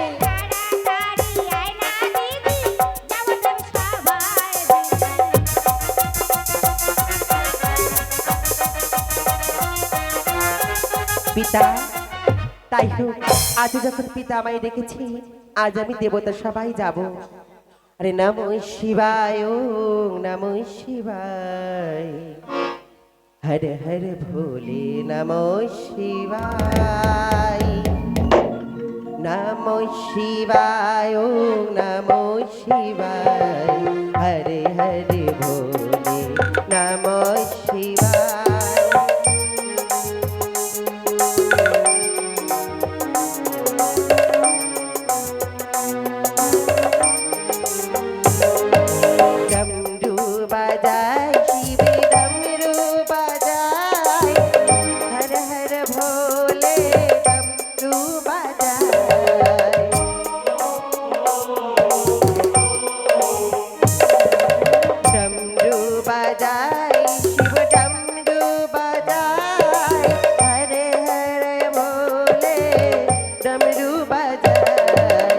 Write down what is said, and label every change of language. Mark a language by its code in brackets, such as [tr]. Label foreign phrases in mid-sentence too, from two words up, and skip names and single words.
[bn] তাড়াতাড়ি আয় না দিদি, দেবতা সবাই। পিতা তাই হোক, আজ যখন পিতা আমায় ডেকেছি, আজ আমি দেবতা সবাই যাব। [sa] আরে নমো শিবায়, ওম নমো শিবায়, [hi] हर हर भोले [sa] নমো শিবায়, নমো শিবায়, ওম নমো শিবায়, [hi] हरे हरे भोले [sa] নমো শিবায়। [hi] डमरू बजाय शिव डमरू बजाय, हर हर भोले डमरू बजाय। डमरू बजाय शिव डमरू बजाय, हर हर भोले डमरू बजाय।